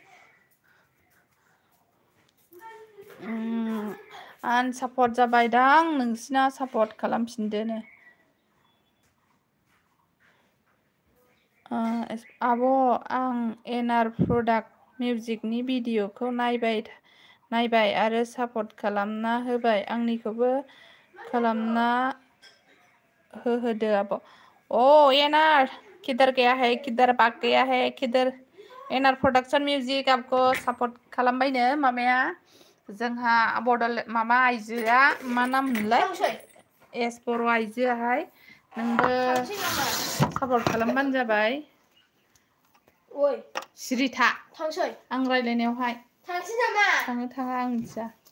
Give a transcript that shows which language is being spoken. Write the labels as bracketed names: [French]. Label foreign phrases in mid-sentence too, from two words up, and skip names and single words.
[Bodo] आनसापर्ट जाबायदां नोंसिना सापर्ट खालामफिनदोनो आब' आं एनआर प्रडाक्ट मिउजिकनि भिडिअखौ नायबाय आरो सापर्ट खालामना होबाय आंनिखौबो खालामना होदो आब' [Hindi] ओ एनार किधर गया है किधर बाग गया है किधर एनार प्रडाक्सन मिउजिक आपको [Bodo] सापर्ट खालामबायनो मामाया जोंहा बड'लेण्ड मामा आइजोआ मा नाम मोनलाय एस बर' आइजोआहाय नोंबो सापर्ट खालामबानो जाबाय सिरिथा आं रायलायनायावहाय थाङो थाङा आं मिथिया